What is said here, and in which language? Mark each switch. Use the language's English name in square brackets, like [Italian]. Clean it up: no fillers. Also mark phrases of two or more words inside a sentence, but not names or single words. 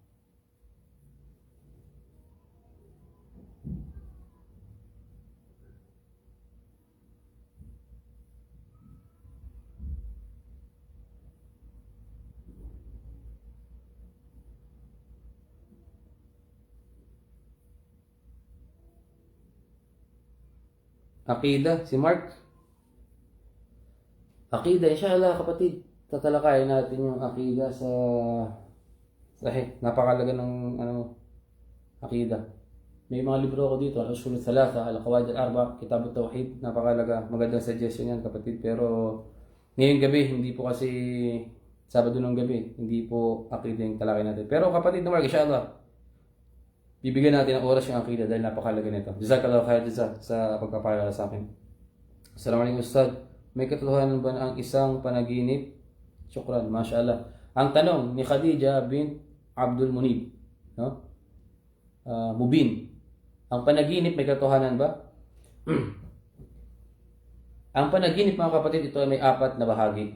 [Filipino] Aqida, si Mark. Aqida, inshallah kapatid. Tatalakayin natin yung aqida sa Sahih. Napakalaga ng aqida. May mga libro ako dito, Al-Usul Thalatha, Al-Qawaid Al-Arba, Kitab At-Tawhid. Napakalaga. Magandang suggestion yan kapatid. Pero ngayong gabi, hindi po kasi Sabado ng gabi, hindi po aqida yung talakay natin. Pero kapatid na Mark, inshallah, bibigyan natin ng oras yung akida dahil napakalaga nito. [Arabic] جزاك الله خير [Filipino] sa pagpapaalala sa akin. Assalamualaikum Ustad. May katotohanan ba na ang isang panaginip? [Arabic] شكرا، ما شاء الله. [Filipino] Ang tanong ni Khadija bint Abdul Munib, no? Mubin. Ang panaginip may katotohanan ba? Ang panaginip mga kapatid, ito ay may 4 na bahagi.